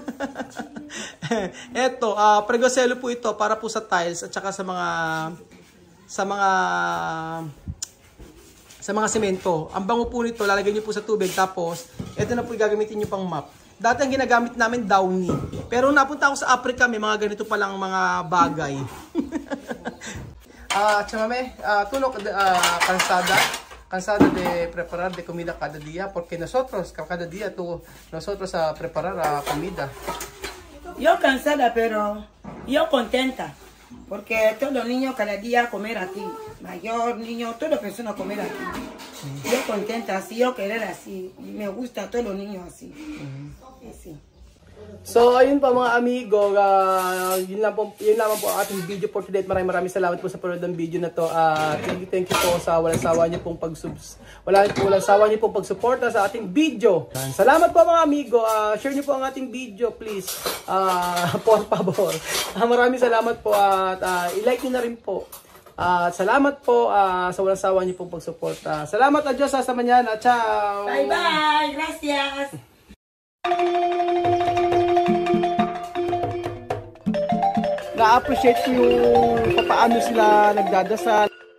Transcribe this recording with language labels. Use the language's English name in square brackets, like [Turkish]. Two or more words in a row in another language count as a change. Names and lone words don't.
[Filipino] Eto, pregoselo po ito para po sa tiles at saka sa mga semento. Ang bango po nito, lalagay niyo po sa tubig, tapos ito na po gagamitin niyo pang mop. Dati ang ginagamit namin Downy. Pero napunta ako sa Africa, may mga ganito palang mga bagay. [Spanish] Tia Mami, tulog cansada de preparar de comida cada día, porque nosotros cada día nosotros preparar comida. Yo cansada, pero yo contenta, porque todos los niños cada día comer aquí, mayor, niño, todas las personas comer aquí. Yo contenta, así, yo querer así, me gusta a todos los niños así. Sí. [Filipino] So ayun pa mga amigo, yun lamang po ang ating video for today. Maraming salamat po sa panood ng video na to. [English] Thank you [Filipino] po sa walang sawa niyo pong pagsuporta sa ating video. Salamat po mga amigo. Share niyo po ang ating video please. [Spanish] Por favor. [Filipino] Maraming salamat po at i-like niyo na rin po. Salamat po sa walang sawa niyo pong pagsuporta. Salamat, [Spanish] adios, hasta mañana. Ciao. [English] Bye bye. Gracias. [Filipino] Na-appreciate ko yung paano sila nagdadasal.